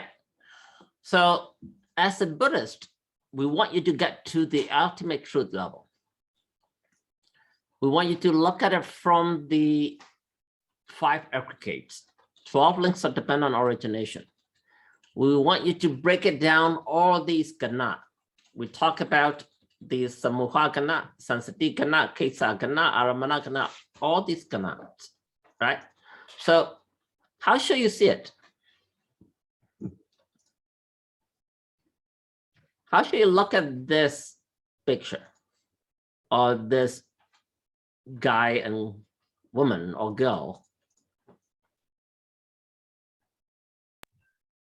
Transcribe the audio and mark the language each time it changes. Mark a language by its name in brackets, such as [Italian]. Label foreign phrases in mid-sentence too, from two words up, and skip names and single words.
[English] So as a Buddhist, we want you to get to the ultimate truth level. We want you to look at it from the five aggregates, 12 links of dependent origination. We want you to break it down, all these gana. We talk about the [Pali] samuha gana, sansati gana, kesa gana, aramana gana, [English] all these ganas, right? So how should you see it? How should you look at this picture or this guy and woman or girl?